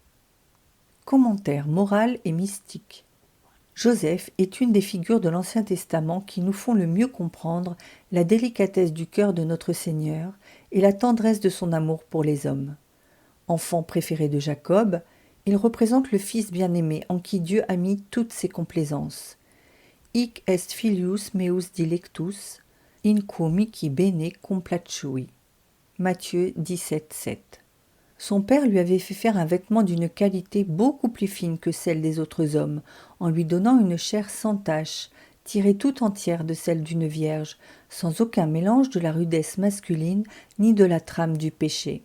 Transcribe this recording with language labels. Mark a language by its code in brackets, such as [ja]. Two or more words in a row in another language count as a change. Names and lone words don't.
[fr] Commentaire moral et mystique. Joseph est une des figures de l'Ancien Testament qui nous font le mieux comprendre la délicatesse du cœur de notre Seigneur et la tendresse de son amour pour les hommes. Enfant préféré de Jacob, il représente le fils bien-aimé en qui Dieu a mis toutes ses complaisances. [la] Hic est filius meus dilectus, in quo mihi bene complacui. [fr] Matthieu 17,7. Son père lui avait fait faire un vêtement d'une qualité beaucoup plus fine que celle des autres hommes, en lui donnant une chair sans tache, tirée tout entière de celle d'une vierge, sans aucun mélange de la rudesse masculine ni de la trame du péché.